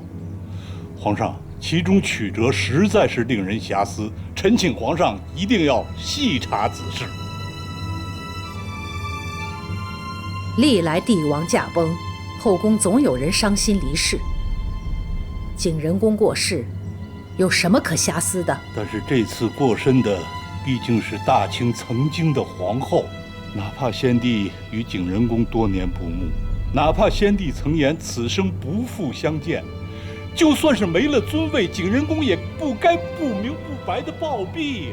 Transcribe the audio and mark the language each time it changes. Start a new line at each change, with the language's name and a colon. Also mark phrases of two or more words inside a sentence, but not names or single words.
Chinese: 皇上，其中曲折實在是令人遐思，臣請皇上一定要細查此事。歷來帝王駕崩，後宮總有人傷心離世。景仁宮過世，有什麼可遐思的？但是這次過身的畢竟是大清曾經的皇後，哪怕先帝與景仁宮多年不睦，哪怕先帝曾言此生不復相見，就算是沒了尊位，景仁宮也不該不明不白的暴斃呀。